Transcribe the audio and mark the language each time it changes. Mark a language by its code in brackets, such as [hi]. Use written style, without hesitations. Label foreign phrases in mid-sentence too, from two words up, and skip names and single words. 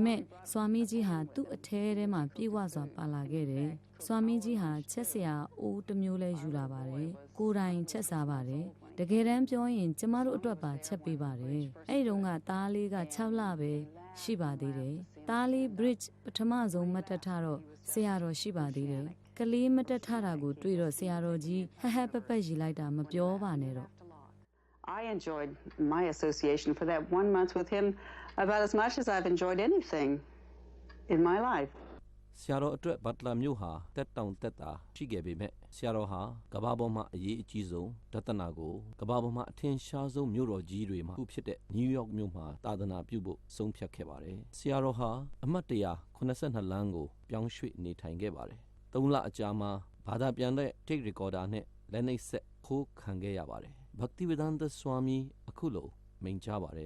[my] မဲ့ဆွာမီကြီးဟာသူ့အထဲထဲမှာပြေဝစွာပါလာခဲ့တယ်ဆွာမီကြီးဟာချက်စရာအိုးတစ်မျိုးလဲယူလာပါတယ်ကိုယ်တိုင်ချက်စားပါတယ်တကယ်တမ်းပြောရင်ကျမတို့အတွက်ပါချက်ပေးပါတယ်အဲ့ဒီတော့ကသားလေးက6လပဲရှိပါသေးတယ်သားလေး bridge ပထမဆုံးမတက်ထတော့ဆရာတော်ရှိပါသေးတယ်ကလေးမတက်ထတာကိုတွေ့တော့ဆရာတော်ကြီးဟဟပပရီလိုက်တာမပြောပါနဲ့တော့ [en] I enjoyed my association for that 1 month with him about as much as I've enjoyed anything in my life. [my] ဆရာတော်အတွက်ဘတ်လာမြို့ဟာတက်တောင်တက်တာရှိခဲ့ပေမဲ့ဆရာတော်ဟာကမ္ဘာပေါ်မှာအရေးအကြီးဆုံးဒသနာကိုကမ္ဘာပေါ်မှာအထင်ရှားဆုံးမြို့တော်ကြီးတွေမှာဖြစ်တဲ့နယူးယောက်မြို့မှာသာသနာပြုဖို့ဆုံးဖြတ်ခဲ့ပါတယ်ဆရာတော်ဟာအမှတ်182လမ်းကိုပြောင်းရွှေ့နေထိုင်ခဲ့ပါတယ်3လအကြာမှာဘာသာပြန်တဲ့ [en] tape recorder [my] နဲ့လက်နှိပ်ဆက်ခိုးခံခဲ့ရပါတယ်ဘဂတိဝေဒန္တဆွာမီအခုလိုမိန့်ကြားပါတယ်